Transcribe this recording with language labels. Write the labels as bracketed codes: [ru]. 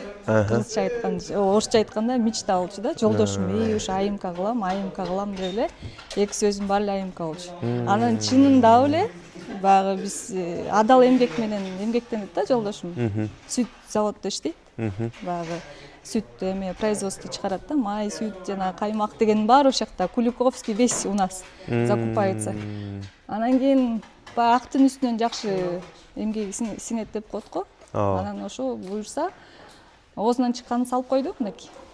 [ky] Кыргызча айтканда, орусча айтканда мечта болчу да. Жолдошум, ушу айымка кылам деп эле эки сөзүм бар эле айымка болчу. Анан чынында эле баягы биз адал эмгек менен эмгектенет да жолдошум. Сүт заводдо иштейт. Баягы сүт эме производство чыгарат да, май, сүт жана каймак деген баары ошол жакта. [ru] Куликовский весь у нас закупается. [ky] Анан кийин баягы актын үстүнөн жакшы эмгеги сиңет деп коет го. Анан ошо буюрса оозунан чыкканын салып койдук, мынакей.